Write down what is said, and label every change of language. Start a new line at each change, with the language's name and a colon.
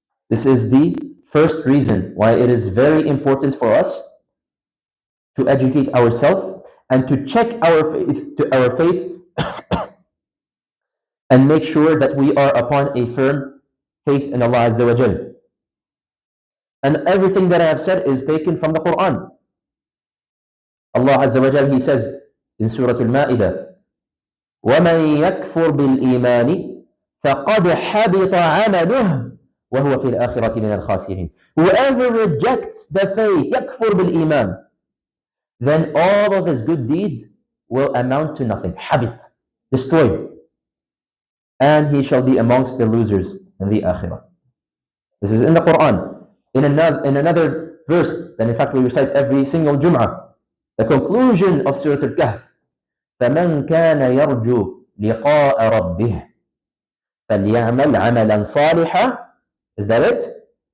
English: This is the first reason why it is very important for us to educate ourselves and to check our faith and make sure that we are upon a firm faith in Allah Azza wa Jal. And everything that I have said is taken from the Quran.
Arabic: Allah Azza wa Jal, He says in Surah Al-Ma'idah, وَمَنْ يَكْفُرْ بِالْإِيمَانِ فَقَدْ حَبِطَ عَمَلُهُ وَهُوَ فِي الْآخِرَةِ مِنَ الْخَاسِرِينَ.
English: Whoever rejects the faith,
Arabic: يَكْفُرْ بِالْإِيمَانِ,
English: then all of his good deeds will amount to nothing. Habit, destroyed. And he shall be amongst the losers in the Akhirah. This is in the Quran. In another verse that in fact we recite every single Jum'ah, the conclusion of Surah Al-Kahf,
Arabic: فَمَنْ كَانَ يَرْجُو لِقَاءَ رَبِّهِ فَلْيَعْمَلْ عَمَلًا صَالِحًا.
English: Is that it?